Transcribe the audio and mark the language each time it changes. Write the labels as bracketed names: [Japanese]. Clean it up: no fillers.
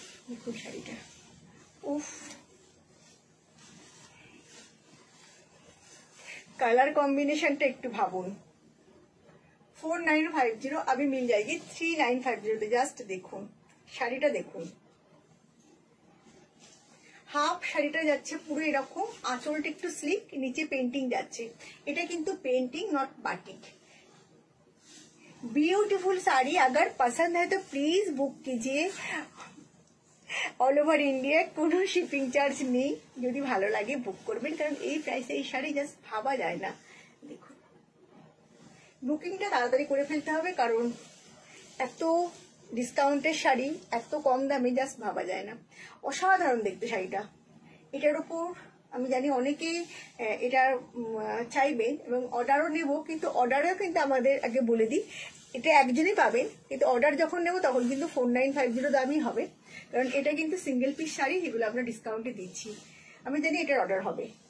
[Bangla] দেখুন শাড়িটা, উফ, कलर कॉम्बिनेशन একটু ভাবুন। [Hindi] 4950 अभी मिल जाएगी 3950। [Bangla] জাস্ট দেখুন শাড়িটা, দেখুন হাফ শাড়িটা যাচ্ছে পুরো এরকম, আঁচলটা একটু স্লিক, নিচে পেন্টিং যাচ্ছে। এটা কিন্তু painting not batik. [Hindi] Beautiful sari, अगर पसंद है तो प्लीज बुक कीजिए। [Bangla] অল ওভার ইন্ডিয়া, কোনো শিপিং চার্জ নেই। যদি ভালো লাগে বুক করবেন, কারণ এই প্রাইসে এই শাড়ি জাস্ট ভাবা যায় না। দেখুন বুকিংটা তাড়াতাড়ি করে ফেলতে হবে, কারণ এত ডিসকাউন্টের শাড়ি এত কম দামে জাস্ট ভাবা যায় না। অসাধারণ দেখতে শাড়িটা। এটার উপর আমি জানি অনেকেই এটা চাইবেন এবং অর্ডারও নেব, কিন্তু অর্ডারেও কিন্তু আমাদের আগে বলে দিই এটা একজনই পাবেন, কিন্তু অর্ডার যখন নেব তখন কিন্তু 4950 দামই হবে, কারণ এটা কিন্তু সিঙ্গেল পিস শাড়ি, যেগুলো আমরা ডিসকাউন্টে দিচ্ছি। আমি জানি এটার অর্ডার হবে।